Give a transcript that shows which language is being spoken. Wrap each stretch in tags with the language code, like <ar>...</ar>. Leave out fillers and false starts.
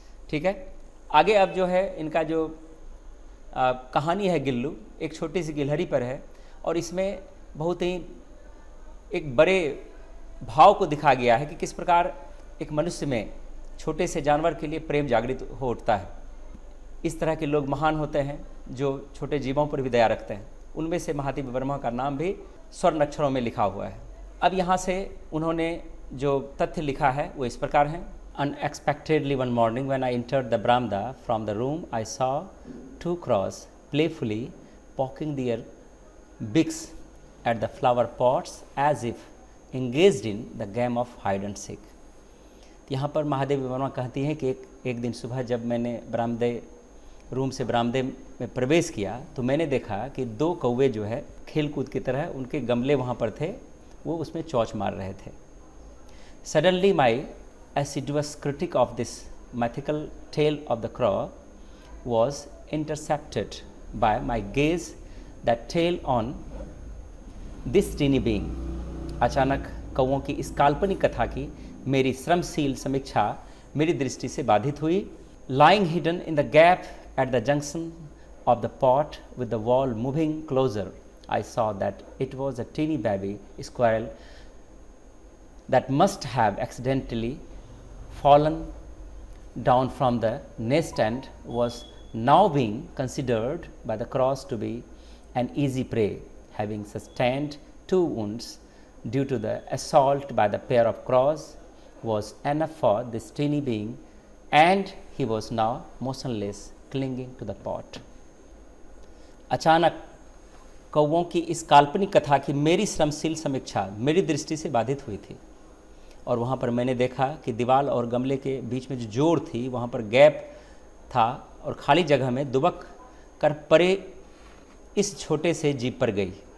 <hi>ठीक है, आगे अब जो है इनका जो कहानी है गिल्लू, एक छोटी सी गिलहरी पर है और इसमें बहुत ही एक बड़े भाव को दिखा गया है कि किस प्रकार एक मनुष्य में छोटे से जानवर के लिए प्रेम जागृत हो उठता है। इस तरह के लोग महान होते हैं जो छोटे जीवों पर भी दया रखते हैं। उनमें से महादेव वर्मा का नाम भी स्वर्ण अक्षरों में लिखा हुआ है। अब यहाँ से उन्होंने जो तथ्य लिखा है वो इस प्रकार हैं।</hi> <en>Unexpectedly one morning when I entered the Bramda from the room, I saw 2 crows playfully poking their beaks at the flower pots as if engaged in the game of hide and seek.</en> <hi>यहाँ पर महादेव वर्मा कहती हैं कि एक दिन सुबह जब मैंने रूम से बरामदे में प्रवेश किया तो मैंने देखा कि 2 कौवे जो है खेल कूद की तरह उनके गमले वहाँ पर थे, वो उसमें चौंच मार रहे थे।</hi> <en>Suddenly my assiduous critic of this mythical tale of the crow was intercepted by my gaze that tale on this teeny being.</en> <hi>अचानक कौवों की इस काल्पनिक कथा की मेरी श्रमशील समीक्षा मेरी दृष्टि से बाधित हुई।</hi> <en>Lying hidden in the gap at the junction of the pot with the wall moving closer, I saw that it was a teeny baby squirrel that must have accidentally fallen down from the nest and was now being considered by the crows to be an easy prey, having sustained 2 wounds due to the assault by the pair of crows was enough for this teeny being, and he was now motionless, clinging to the pot.</en> <hi>अचानक कौवों की इस काल्पनिक कथा की मेरी श्रमशील समीक्षा मेरी दृष्टि से बाधित हुई थी और वहाँ पर मैंने देखा कि दीवार और गमले के बीच में जो जोड़ थी वहाँ पर गैप था और खाली जगह में दुबक कर परे इस छोटे से जीव पर गई।</hi>